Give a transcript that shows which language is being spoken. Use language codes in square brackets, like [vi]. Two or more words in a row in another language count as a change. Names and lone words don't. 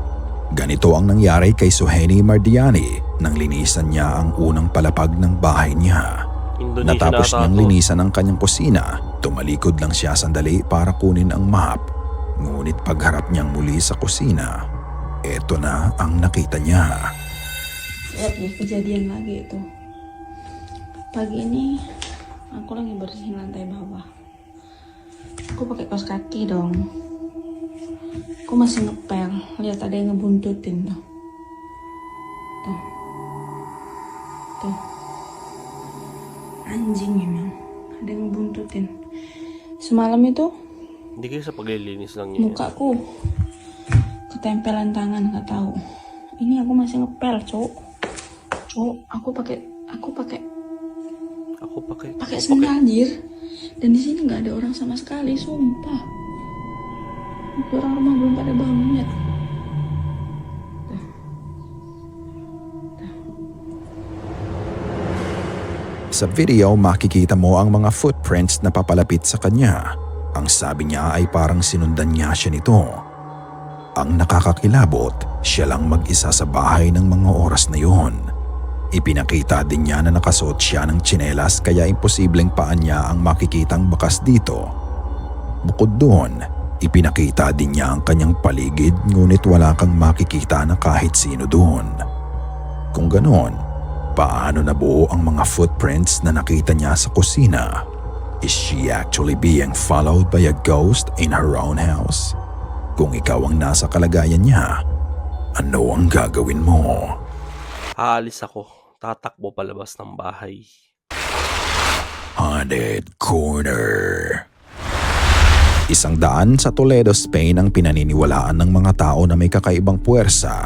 [tl] Ganito ang nangyari kay Suheni Mardiani nang linisan niya ang unang palapag ng bahay niya. Indonesia Natapos na ata niyang to. linisan ang kanyang kusina, tumalikod lang siya sandali para kunin ang map. Ngunit pagharap niyang muli sa kusina, eto na ang nakita niya. [id] May kejadian lagi itu. Pagi ini aku lagi bersihin lantai bawah. Aku pakai kaos kaki dong. Aku masih ngepel. Lihat ada yang ngebuntutin tuh. Tuh. Tuh. Anjing emang. Ada yang ngebuntutin. Semalam itu [tl] Hindi kayo sa paglilinis lang niya. [id] mukaku ketempelan tangan, nggak tahu. Ini aku masih ngepel, cowok. Aku pakai sendal anjir. Dan di sini nggak ada orang sama sekali, sumpah. Orang rumah belum pada bangun ya. [tl] Sa video, makikita mo ang mga footprints na papalapit sa kanya. Ang sabi niya ay parang sinundan niya siya nito. Ang nakakakilabot, siya lang mag-isa sa bahay ng mga oras na yun. Ipinakita din niya na nakasuot siya ng tsinelas kaya imposibleng paan niya ang makikitang bakas dito. Bukod doon, ipinakita din niya ang kanyang paligid ngunit wala kang makikita na kahit sino doon. Kung ganon, paano nabuo ang mga footprints na nakita niya sa kusina? [en] Is she actually being followed by a ghost in her own house? [tl] Kung ikaw ang nasa kalagayan niya, ano ang gagawin mo? Aalis ako. Tatakbo palabas ng bahay. Haunted Corner. 100 sa Toledo, Spain ang pinaniniwalaan ng mga tao na may kakaibang puwersa.